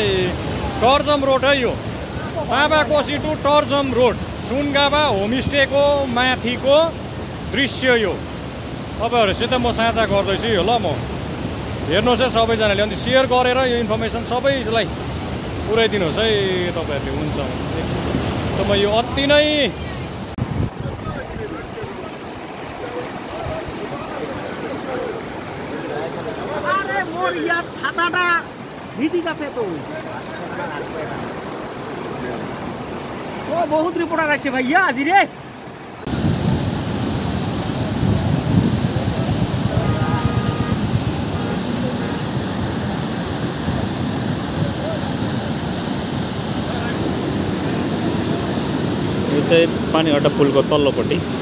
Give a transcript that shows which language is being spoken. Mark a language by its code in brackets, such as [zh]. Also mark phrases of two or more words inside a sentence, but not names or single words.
[ne] टर्जम रोड है यो, ताबाकोसी टु टर्जम रोड, सुनगाबा होमस्टेको माथिको दृश्य यो तपाईँहरूसित म साझा गर्दैछु यो। ल म हेर्नुहोस् है सबैजनाले, अनि सेयर गरेर यो इन्फर्मेसन सबैलाई पुऱ्याइदिनुहोस् है तपाईँहरूले। हुन्छ त म यो अति नै [bn] ছাতাটা ভিজি গেছে তো। ও বহুত রিপোর্টার আছে ভাইয়া আজি রে। [ne] यो चाहिँ पानीघट्टा पुलको तल्लोपट्टि